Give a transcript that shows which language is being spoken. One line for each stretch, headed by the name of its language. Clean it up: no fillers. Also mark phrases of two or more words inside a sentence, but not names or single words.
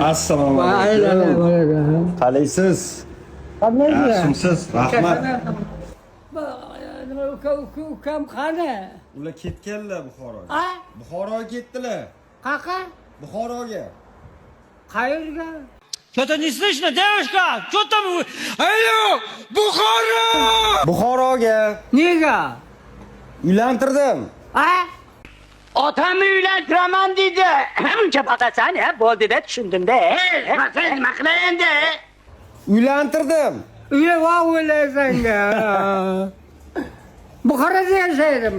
Uzbek: Assalomu alaykum. Qalaysiz? Yaxshimisiz? Rahmat. Ukam qani? Ular ketganlar Buxoroga. A? Buxoroga ketdilar. Qaqa? Buxoroga. Qayerga?
Russian: Что-то не слышно, девушка! Что там? Алло! Бухара!
Uzbek: Buxoroga Nega? uylantirdim. A? Otamı uylantiraman dedi. Uncha baqasan ya, bo'ldi deb tushundim-da. Nima qilay endi? Uylantirdim. Uy va o'ylaysanga. Buxoroda yashaydimi?